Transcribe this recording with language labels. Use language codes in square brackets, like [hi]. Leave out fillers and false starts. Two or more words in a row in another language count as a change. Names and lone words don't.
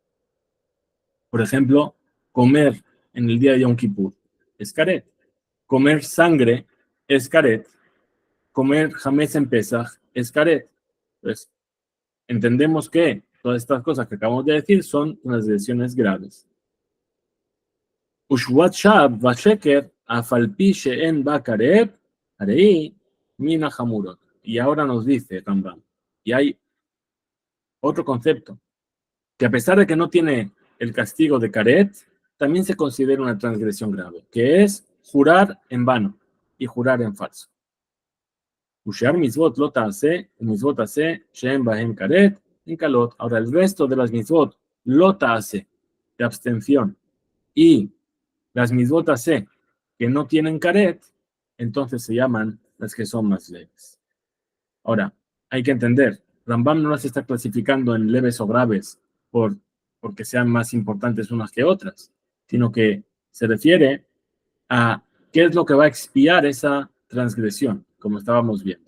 [es] Por ejemplo, comer en el día de Yom Kippur es karet. Comer sangre es karet. Comer hametz en Pesach es karet. Entonces, entendemos que todas estas cosas que acabamos de decir son transgresiones graves. [he] ושבועת שוא ושקר אף על פי שאין בה כרת הרי הן מן החמורות. [es] Y ahora nos dice Rambam, y hay otro concepto, que a pesar de que no tiene el castigo de karet, también se considera una transgresión grave, que es jurar en vano y jurar en falso. [he] ושאר מצוות לא תעשה מצוות עשה שאין בהם כרת, הן קלות. [es] Ahora, el resto de las [he] מצוות לא תעשה, [es] de abstención, y las [he] מצוות עשה, [es] que no tienen karet, entonces se llaman las que son más leves. Ahora, hay que entender, Rambam no las está clasificando en leves o graves porque sean más importantes unas que otras, sino que se refiere a qué es lo que va a expiar esa transgresión, como estábamos viendo.